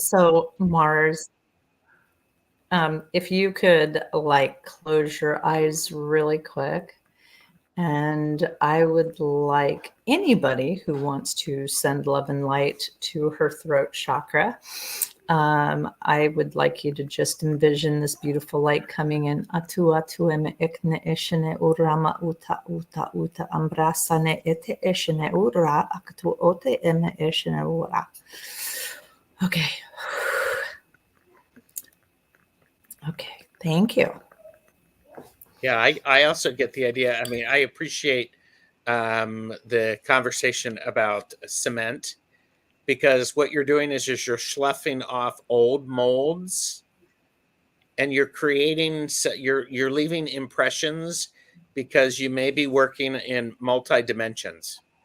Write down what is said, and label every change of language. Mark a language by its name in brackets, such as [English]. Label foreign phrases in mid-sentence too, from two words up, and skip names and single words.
[English] So Mars, if you could like close your eyes really quick, and I would like anybody who wants to send love and light to her throat chakra. I would like you to just envision this beautiful light coming in. Atu atu eme ikne ishene urama uta uta uta ambrasane ete ishene ura akatu ote eme ishene ura. Okay. Okay. Thank you. yeah, I also get the idea. I mean, I appreciate the conversation about cement, because what you're doing is just you're sloughing off old molds, and you're creating, you're leaving impressions, because you may be working in multi dimensions.